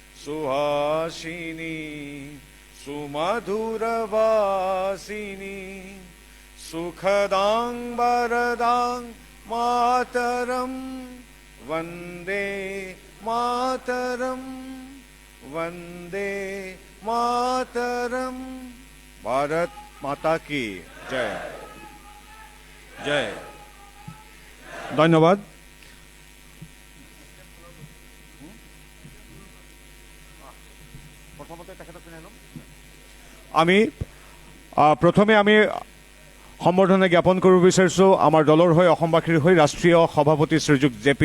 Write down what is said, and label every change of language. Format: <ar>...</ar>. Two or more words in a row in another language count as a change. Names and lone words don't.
<sa>सुहासिनीं सुमधुरभाषिणीं सुखदां वरदां मातरम् वन्दे मातरम् वन्दे मातरम्.</sa> <hi>भारत माता की जय जय</hi> <as>ধন্যবাদ প্ৰথমে আমি সম্বৰ্ধনা জ্ঞাপন কৰিব বিচাৰিছোঁ আমাৰ দলৰ হৈ অসমবাসীৰ হৈ ৰাষ্ট্ৰীয় সভাপতি শ্ৰীযুত জে.পি.</as>